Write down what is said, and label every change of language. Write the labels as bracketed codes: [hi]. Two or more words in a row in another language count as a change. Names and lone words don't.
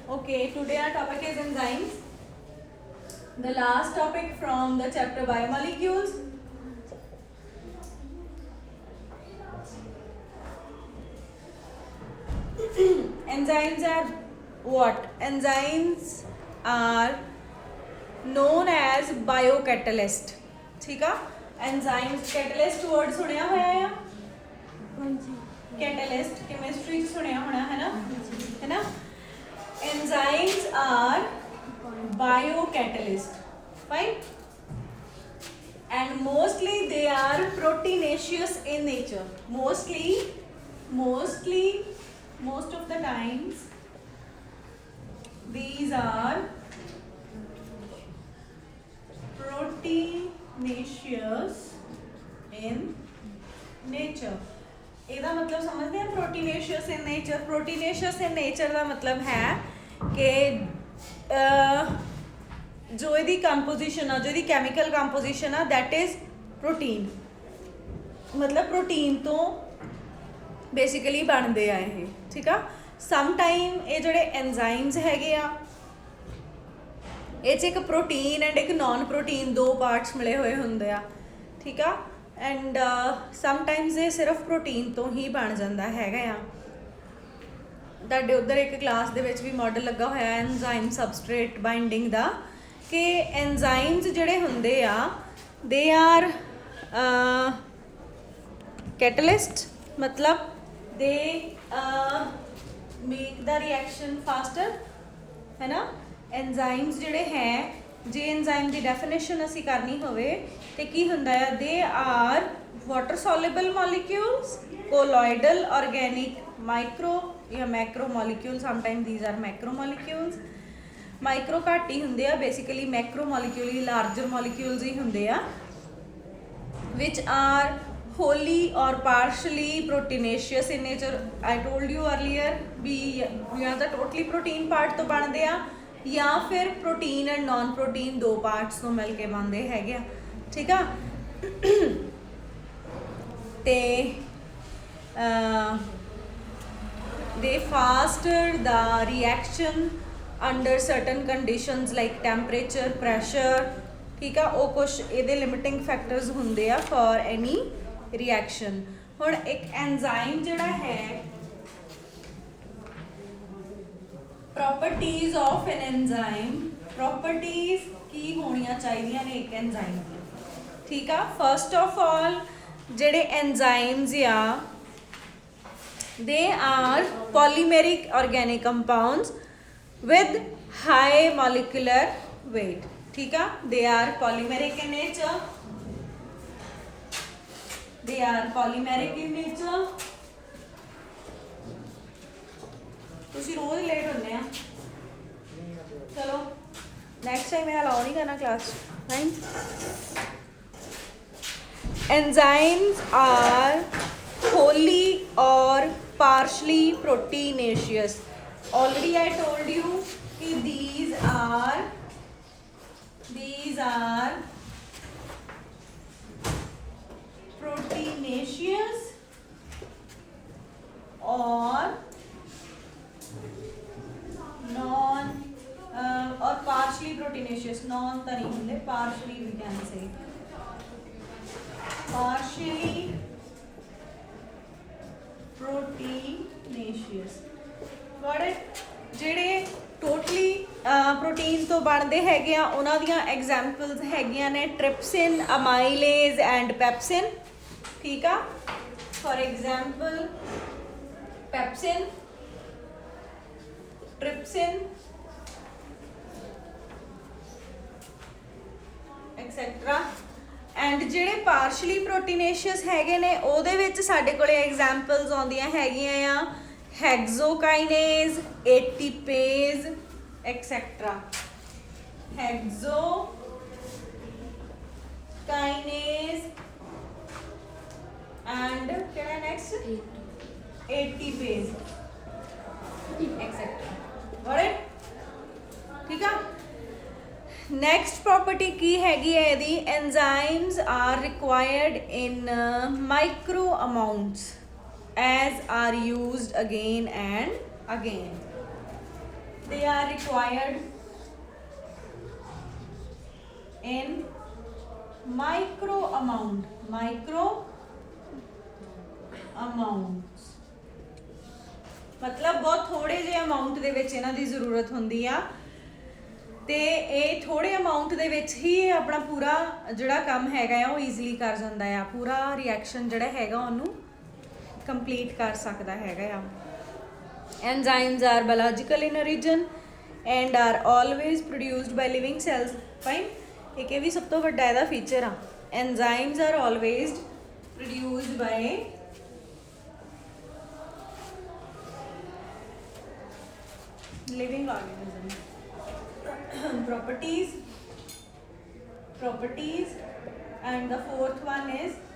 [en] Okay, today our topic is enzymes. The last topic from the chapter biomolecules. Enzymes are what? Enzymes are known as biocatalyst. [hi] ठीक है? [en] Enzymes catalyst word [pa] ਸੁਣਿਆ ਹੋਇਆ ਹੈ? [en] Catalyst chemistry [pa] ਸੁਣਿਆ ਹੋਣਾ ਹੈ ਨਾ? ਹੈ ਨਾ? [en] Enzymes are biocatalyst. Fine? And mostly they are proteinaceous in nature. Most of the times these are proteinaceous in nature. [hi] ਇਹਦਾ मतलब समझते हैं [en] proteinaceous in nature. Proteinaceous in nature [pa] ਦਾ [hi] मतलब है कि जो [pa] ਇਹਦੀ ਕੰਪੋਜੀਸ਼ਨ ਆ, ਜੋ ਇਹਦੀ [en] chemical composition [pa] ਆ, [en] that is protein. [pa] मतलब प्रोटीन ਤੋਂ ਬੇਸਿਕਲੀ ਬਣਦੇ ਆ ਇਹ, ਠੀਕ ਆ। [en] some time [pa] ਇਹ ਜਿਹੜੇ ਐਨਜ਼ਾਈਮਸ ਹੈਗੇ ਆ, ਇਹ 'ਚ ਇੱਕ ਪ੍ਰੋਟੀਨ ਐਂਡ ਇੱਕ [en] non protein [pa] ਦੋ ਪਾਰਟਸ ਮਿਲੇ ਹੋਏ ਹੁੰਦੇ ਆ, ਠੀਕ ਆ। ਐਂਡ ਸਮਟਾਈਮਸ ਇਹ ਸਿਰਫ ਪ੍ਰੋਟੀਨ ਤੋਂ ਹੀ ਬਣ ਜਾਂਦਾ ਹੈਗਾ ਆ। ਤੁਹਾਡੇ ਉੱਧਰ ਇੱਕ ਕਲਾਸ ਦੇ ਵਿੱਚ ਵੀ ਮਾਡਲ ਲੱਗਾ ਹੋਇਆ [en] enzyme substrate binding [pa] ਦਾ, ਕਿ ਐਨਜ਼ਾਈਮਸ ਜਿਹੜੇ ਹੁੰਦੇ ਆ [en] they are catalyst, [pa] मतलब [en] they make the reaction faster, [hi] है ना। [pa] एंजाइम्स ਜਿਹੜੇ ਹੈ, ਜੇ एंजाइम ਦੀ ਡੈਫੀਨੇਸ਼ਨ ਅਸੀਂ ਕਰਨੀ ਹੋਵੇ ਤੇ ਕੀ ਹੁੰਦਾ ਹੈ, [en] they are water soluble molecules, colloidal organic micro या macro molecules, sometimes these are macro molecules. [pa] ਮਾਈਕਰੋ ਘੱਟ ਹੀ ਹੁੰਦੇ ਆ, ਬੇਸਿਕਲੀ [en] macro molecule [pa] ਹੀ [en] larger molecules [pa] ਹੀ ਹੁੰਦੇ ਆ, [en] which are wholly or partially proteinaceous in nature. I told you earlier [pa] ਵੀ ਜਾਂ ਤਾਂ [en] totally protein part [pa] ਤੋਂ ਬਣਦੇ ਆ ਜਾਂ ਫਿਰ [en] protein and non protein [pa] ਦੋ parts ਤੋਂ ਮਿਲ ਕੇ ਬਣਦੇ ਹੈਗੇ ਆ, ਠੀਕ ਆ। [en] ਤੇ they faster the reaction under certain conditions like temperature, pressure, [pa] ਠੀਕ ਆ। ਉਹ ਕੁਛ ਇਹਦੇ [en] limiting factors [pa] ਹੁੰਦੇ ਆ [en] for any reaction. [pa] ਹੁਣ ਇੱਕ ਐਨਜ਼ਾਈਮ ਜਿਹੜਾ ਹੈ, [en] properties of an enzyme, [pa] ਪ੍ਰੋਪਰਟੀਜ਼ ਕੀ ਹੋਣੀਆਂ ਚਾਹੀਦੀਆਂ ਨੇ ਇੱਕ ਐਨਜ਼ਾਈਮ ਦੀ, ਠੀਕ ਆ। [en] first of all [pa] ਜਿਹੜੇ ਐਨਜ਼ਾਈਮਸ ਆ, [en] they are polymeric organic compounds with high molecular weight, [hi] ठीक है। [en] they are polymeric in nature, they are polymeric in nature। [pa] ਤੁਸੀਂ ਰੋਜ਼ ਲੇਟ ਹੁੰਦੇ ਆ, ਚਲੋ [en] next time [pa] ਮੈਂ ਅਲਾਉ ਨਹੀਂ ਕਰਨਾ ਕਲਾਸ, ਫਾਈਨ। [en] enzymes are wholly or partially proteinaceous. Already I told you कि these are proteinaceous or non or partially proteinaceous. [hi] Non तो नहीं होंगे, [en] partially we can say, partially proteinaceous। Got it? [pa] ਜਿਹੜੇ ਟੋਟਲੀ ਪ੍ਰੋਟੀਨ ਤੋਂ ਬਣਦੇ ਹੈਗੇ ਆ, ਉਹਨਾਂ ਦੀਆਂ ਐਗਜ਼ਾਮਪਲਸ ਹੈਗੀਆਂ ਨੇ ਟ੍ਰਿਪਸਿਨ, ਅਮਾਈਲੇਜ਼ ਐਂਡ ਪੈਪਸਿਨ, ਠੀਕ ਆ। [en] for example pepsin, trypsin etcetera. [pa] एंड ਜਿਹੜੇ [en] partially proteinaceous [pa] ਹੈਗੇ ਨੇ, ਉਹਦੇ ਵਿੱਚ ਸਾਡੇ ਕੋਲੇ ਐਗਜ਼ਾਮਪਲਸ ਆਉਂਦੀਆਂ ਹੈਗੀਆਂ ਆ ਹੈਗਜ਼ੋਕਾਈਨੇਜ਼, [en] ATPase etcetera. [hi] हेक्सोकाइनेज एंड क्या है नेक्स्ट, [en] ATPase etcetera. got it, [hi] ठीक है। [en] next property [pa] ਕੀ ਹੈਗੀ ਹੈ [en] these enzymes are required in micro amounts as are used again and again, they are required in micro amounts [hi] मतलब बहुत थोड़े [pa] जे अमाउंट ਦੇ ਵਿੱਚ ਇਹਨਾਂ ਦੀ ਜ਼ਰੂਰਤ ਹੁੰਦੀ ਆ ਤੇ ਇਹ ਥੋੜੇ ਅਮਾਉਂਟ ਦੇ ਵਿੱਚ ਹੀ ਆਪਣਾ ਪੂਰਾ ਜਿਹੜਾ ਕੰਮ ਹੈਗਾ ਆ ਉਹ ਈਜ਼ੀਲੀ ਕਰ ਜਾਂਦਾ ਆ ਪੂਰਾ ਰਿਐਕਸ਼ਨ ਜਿਹੜਾ ਹੈਗਾ ਉਹਨੂੰ ਕੰਪਲੀਟ ਕਰ ਸਕਦਾ ਹੈਗਾ ਆ [en] enzymes are biological in origin and are always produced by living cells fine एक भी सब तो [pa] ਵੱਡਾ ਇਹਦਾ ਫੀਚਰ ਆ [en] enzymes are always produced by living organism properties and the fourth one is